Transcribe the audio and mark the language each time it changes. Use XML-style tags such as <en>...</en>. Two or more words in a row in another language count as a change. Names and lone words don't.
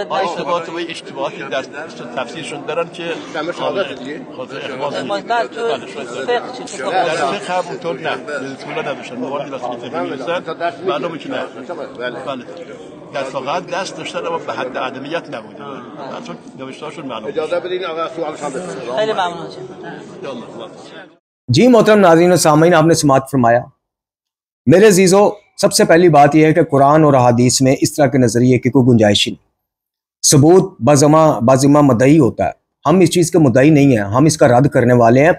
<fa>اشتباهات و اشتباهی در تفسیرشون دارن که در فقه هم اونطور نه اطلاع نداشتن، مواردی وقتی که فقه می‌رسن معلومه که نه، بله در فقه دست داشتن اما به حد عدمیت نبوده، اصلا نوشته‌هاشون معلومه. اجازه بدین آقا سوالش هم بپرسم. خیلی ممنون.</fa> <ur>جی محترم ناظرین اور سامعین، آپ نے سماعت فرمایا. میرے عزیزوں، سب سے پہلی بات یہ ہے کہ قرآن اور حدیث میں اس طرح کے نظریے کی کوئی گنجائش ہی نہیں. ثبوت بذمہ مدعی ہوتا ہے، ہم اس چیز کے مدعی نہیں ہیں، ہم اس کا رد کرنے والے ہیں.</ur>